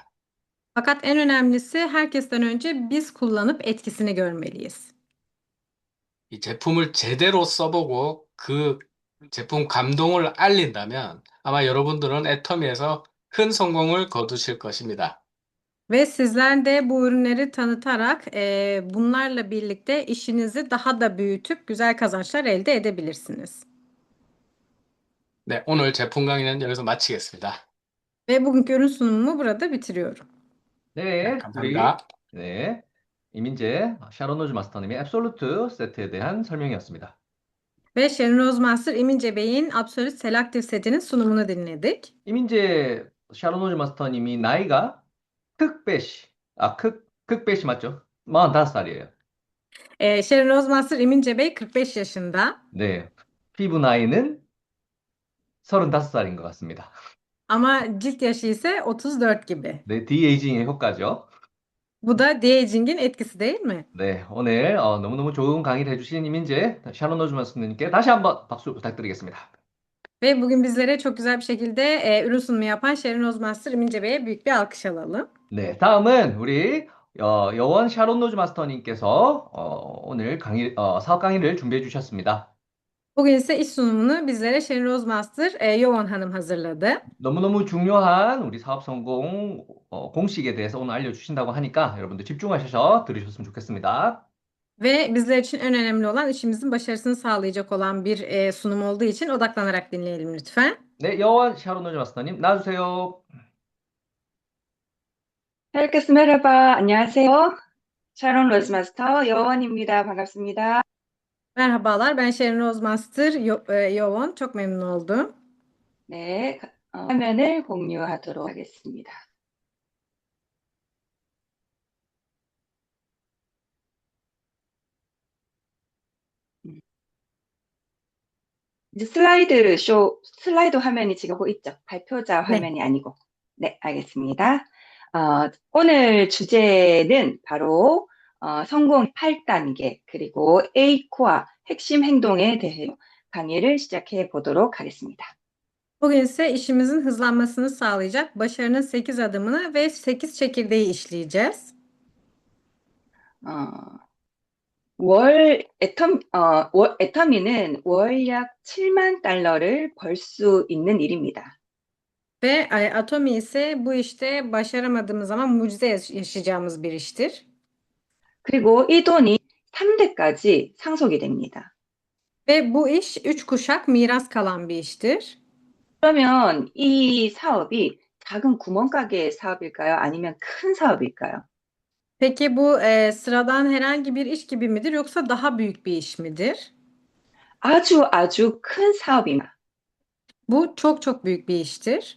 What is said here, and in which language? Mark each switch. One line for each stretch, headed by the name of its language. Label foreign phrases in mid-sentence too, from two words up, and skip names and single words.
Turkish: Fakat en önemlisi herkesten önce biz kullanıp etkisini görmeliyiz.
Korean: 이 제품을 제대로 써보고 그 제품 감동을 알린다면 아마 여러분들은 애터미에서 큰 성공을 거두실 것입니다.
Turkish: Ve sizler de bu ürünleri tanıtarak bunlarla birlikte işinizi daha da büyütüp güzel kazançlar elde edebilirsiniz.
Korean: 네, 오늘 제품 강의는 여기서 마치겠습니다.
Turkish: Ve bugünkü ürün sunumumu burada bitiriyorum.
Korean: 네, 우리, 감사합니다. 네, 이민재, 샤론 로즈 마스터님의 앱솔루트 세트에 대한 설명이었습니다.
Turkish: Ve Sharon Rozmaster İmince Bey'in Absolute Selective setinin sunumunu dinledik.
Korean: 이민재, 샤론 로즈 마스터님이 나이가 극배시 맞죠? 45살이에요.
Turkish: Sharon Rozmaster İmince Bey 45 yaşında.
Korean: 네, 피부 나이는 35살인 것 같습니다.
Turkish: Ama cilt yaşı ise 34 gibi.
Korean: 네, 디에이징의 효과죠.
Turkish: Bu da de-aging'in etkisi değil mi?
Korean: 네, 오늘 너무너무 좋은 강의를 해주신 이민재 샤론 노즈만 스님께 다시 한번 박수 부탁드리겠습니다.
Turkish: Ve bugün bizlere çok güzel bir şekilde ürün sunumu yapan Şerin Ozmaster İmince Bey'e büyük bir alkış alalım.
Korean: 네, 다음은 우리 여원 샤론 노즈 마스터님께서 오늘 사업 강의를 준비해 주셨습니다.
Turkish: Bugün ise iş sunumunu bizlere Şerin Ozmaster Yovan Hanım hazırladı.
Korean: 너무너무 중요한 우리 사업 성공 공식에 대해서 오늘 알려주신다고 하니까 여러분들 집중하셔서 들으셨으면 좋겠습니다.
Turkish: Ve bizler için en önemli olan işimizin başarısını sağlayacak olan bir sunum olduğu için odaklanarak dinleyelim lütfen.
Korean: 네, 여원 샤론 노즈 마스터님 나와주세요.
Turkish: Herkese merhaba 안녕하세요.
Korean: 샤론 로즈마스터 여원입니다. 반갑습니다.
Turkish: Merhabalar, ben Şerin Ozmaster Yovan. Çok memnun oldum.
Korean: 네, 화면을 공유하도록 하겠습니다. 이제 슬라이드 화면이 지금 보고 있죠? 발표자 네. 화면이 아니고. 네, 알겠습니다. 오늘 주제는 바로 성공 8단계 그리고 A코어 핵심 행동에 대해 강의를 시작해 보도록 하겠습니다.
Turkish: Bugün ise işimizin hızlanmasını sağlayacak başarının 8 adımını ve 8 çekirdeği işleyeceğiz.
Korean: 애터미는 월 약 7만 달러를 벌 수 있는 일입니다.
Turkish: Ve Atomi ise bu işte başaramadığımız zaman mucize yaşayacağımız bir iştir.
Korean: 그리고 이 돈이 3대까지 상속이 됩니다.
Turkish: Ve bu iş 3 kuşak miras kalan bir iştir.
Korean: 그러면 이 사업이 작은 구멍가게 사업일까요? 아니면 큰 사업일까요?
Turkish: Peki bu sıradan herhangi bir iş gibi midir yoksa daha büyük bir iş midir?
Korean: 아주 큰 사업입니다.
Turkish: Bu çok çok büyük bir iştir.